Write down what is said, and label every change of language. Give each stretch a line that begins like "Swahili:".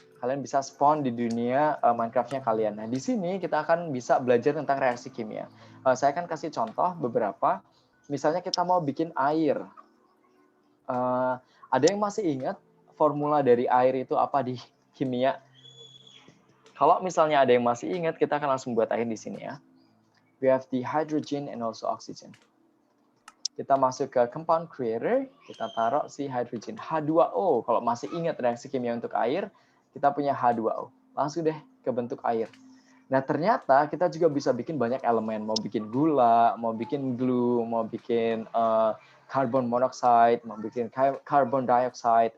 Indonesian: Kalian bisa spawn di dunia Minecraft-nya kalian. Nah, di sini kita akan bisa belajar tentang reaksi kimia. Saya akan kasih contoh beberapa. Misalnya kita mau bikin air. Ada yang masih ingat formula dari air itu apa di kimia? Kalau misalnya ada yang masih ingat, kita akan langsung buat air di sini ya.
English: We have the hydrogen and also oxygen.
Indonesian: Kita masuk ke compound creator, kita taruh si hydrogen H2O. Kalau masih ingat reaksi kimia untuk air, kita punya H2O. Langsung deh ke bentuk air. Nah, ternyata kita juga bisa bikin banyak elemen. Mau bikin gula, mau bikin glue, mau bikin carbon monoxide, mau bikin carbon dioxide.